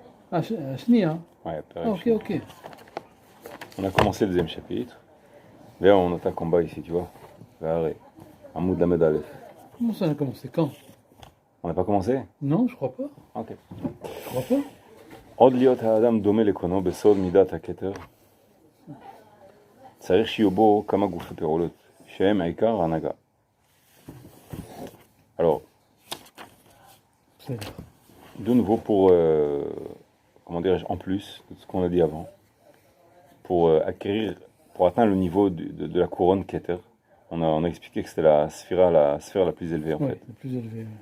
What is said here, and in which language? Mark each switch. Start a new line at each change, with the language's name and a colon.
French: Ah, Shnia. Ouais, Ah, ok. On a commencé le deuxième chapitre. Là, on attaque en bas ici, tu vois. Arrêt. Hamoud Lamed Aleph. Comment ça on a commencé? Quand? On n'a pas commencé? Non, je crois pas. Ok. Je crois pas.
Hebrew: עוד להיות האדם דומה לקונו בסוד מידת הכתר, צריך שיהיו בו כמה גופי פעולות, שהם העיקר ההנהגה.
French: Alors, C'est-à-dire. de nouveau pour, comment dirais-je, en plus de ce qu'on a dit avant, pour acquérir, pour atteindre le niveau de la couronne Keter, on a expliqué que c'était la sphère la plus élevée en Ouais, fait. le plus élevé.